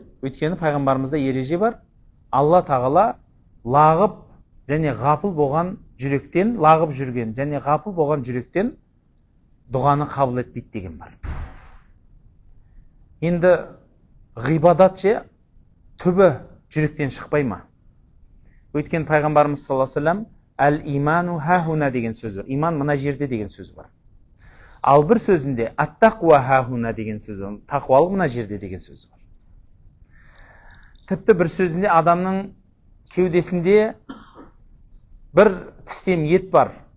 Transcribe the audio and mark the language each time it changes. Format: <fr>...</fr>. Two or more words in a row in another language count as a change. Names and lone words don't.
<kk>Өйткені пайғамбарымызда ереже бар. Алла тағала лағып және ғапыл болған жүректен, лағып жүрген және ғапыл болған жүректен дұғаны қабыл етпейді деген бар. Енді ғибадат ше түбі жүректен шықпай ма? Өйткені пайғамбарымыз</kk> <ar>صلى الله عليه وسلم الإيمان هاهنا</ar> <kk>деген сөз бар. Иман мына жерде деген сөз бар. Ал бір сөзінде</kk> <ar>التقوى هاهنا</ar> <kk>деген сөз бар. Тақуалық мына жерде деген сөз бар. Тіпті бір сөзінде адамның кеудесінде бір тістем ет бар.</kk>